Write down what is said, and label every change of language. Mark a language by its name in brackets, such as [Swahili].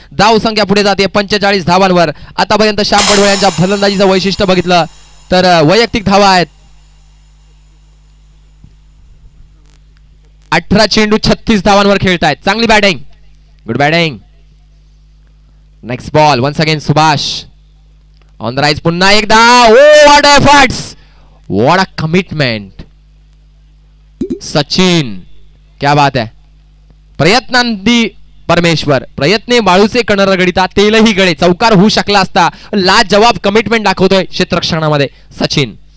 [Marathi] धावसंख्या पुढे जाते 45 धावांवर. आतापर्यंत श्याम पडवळ यांच्या फलंदाजीचं वैशिष्ट्य बघितलं तर वैयक्तिक धावा आहेत. 18 चेंडू 36 धावांवर खेळतायत. चांगली batting, good batting. [English] Next ball once again Subhash on the rise. [Marathi] पुन्हा एकदा. [English] Oh what efforts, what a commitment. [Marathi] Sachin [Hindi] क्या बात [Marathi] आहे. प्रयत्नांती परमेश्वर. प्रयत्ने बाळूचे कणर गडिता तेलही गळे. चौकार होऊ शकला असता. लाजवाब कमिटमेंट दाखवतोय क्षेत्ररक्षणामध्ये सचिन.